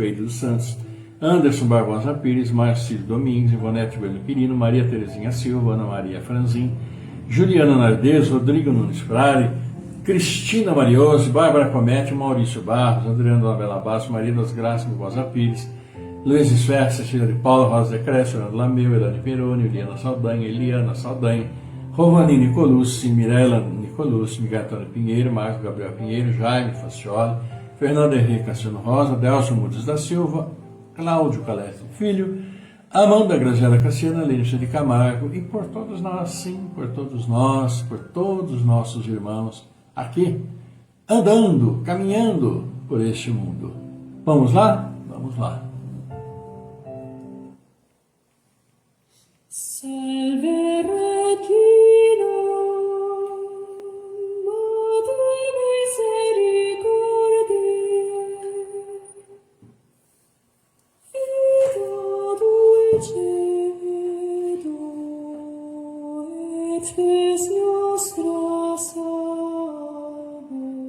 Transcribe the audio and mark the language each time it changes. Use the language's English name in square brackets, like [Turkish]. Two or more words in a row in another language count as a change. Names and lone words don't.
[Portuguese] Eido dos Santos, Anderson Barbosa Pires, Marcílio Domingues, Ivonete Bueno Quirino, Maria Terezinha Silva, Ana Maria Franzin, Juliana Nardes, Rodrigo Nunes Frari, Cristina Mariose, Bárbara Comete, Maurício Barros, Adriano Labela Basso, Maria das Graças, Barbosa Pires, Luiz Esfer, Cecília de Paula, Rosa de Cresce, Fernando Lameu, Elane Peroni, Eliana Saldanha, Eliana Saldanha, Rovani Nicolucci, Mirella Nicolucci, Miguel Antônio Pinheiro, Marcos Gabriel Pinheiro, Jaime Facioli, Fernando Henrique Cassiano Rosa, Delcio Mudes da Silva, Cláudio Calestro Filho, Amanda Graziela Cassiana, Lênicia de Camargo, e por todos nós, sim, por todos nós, por todos os nossos irmãos aqui, andando, caminhando por este mundo. Vamos lá? Vamos lá. [Latin] Salve Regina, Madre Misericordiae, Vita dulcedo, et spes nostra salve.